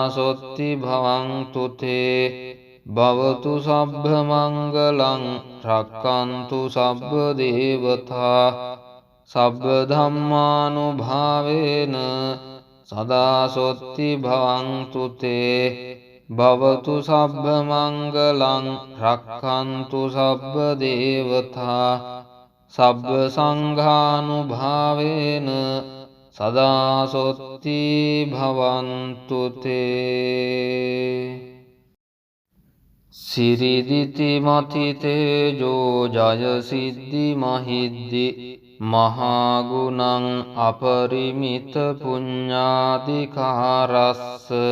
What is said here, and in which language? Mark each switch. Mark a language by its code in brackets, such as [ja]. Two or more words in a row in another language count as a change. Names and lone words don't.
[pi] සොත්ති භවන්තු තේ භවතු සබ්බ මංගලං රක්ඛන්තු සබ්බ දේවතා සබ්බ ධම්මානුභාවේන සදා සොත්ති භවන්තු තේ භවතු සබ්බ මංගලං රක්ඛන්තු සබ්බ දේවතා සබ්බ සංඝානුභාවේන සදා සොත්ති භවන්තු තේ සිරිදිති මති තේජෝ ජය සිද්ධි මහිද්දි මහාගුණං අපරිමිත පුඤ්ඤාධිකාරස්ස